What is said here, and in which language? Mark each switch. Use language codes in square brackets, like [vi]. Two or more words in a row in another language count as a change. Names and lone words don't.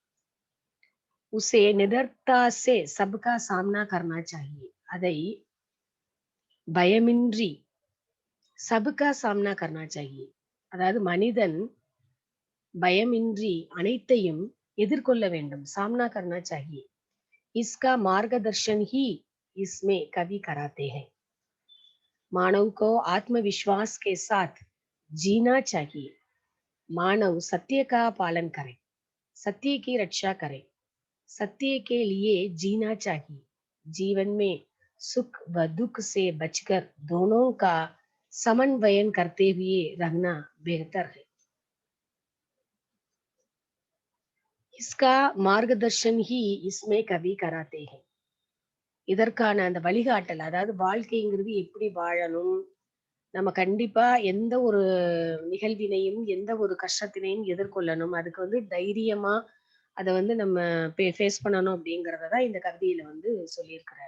[hi] उसे निडरता से सबका सामना करना चाहिए, [ta] அதை பயமின்றி [hi] सबका सामना करना चाहिए, [ta] அதாவது மனிதன் பயமின்றி அனைத்தையும் எதிர்கொள்ள வேண்டும். [hi] सामना करना चाहिए. इसका मार्गदर्शन ही इसमें कवि कराते हैं. मानव को आत्मविश्वास के साथ जीना चाहिए. मानव सत्य का पालन करे, सत्य की रक्षा करे, सत्य के लिए जीना चाहिए. जीवन में सुख व दुख से बचकर दोनों का समन्वयन करते हुए रहना बेहतर है. इसका मार्गदर्शन ही इसमें कवि कराते हैं. [ta] இதற்கான அந்த வழிகாட்டல், அதாவது வாழ்க்கைங்கிறது எப்படி வாழணும், நம்ம கண்டிப்பா எந்த ஒரு நிகழ்வினையும் எந்த ஒரு கஷ்டத்தினையும் எதிர்கொள்ளணும், அதுக்கு வந்து தைரியமா அதை வந்து நம்ம ஃபேஸ் பண்ணணும் அப்படிங்கறத தான் இந்த கவிதையில வந்து சொல்லியிருக்கிறார்.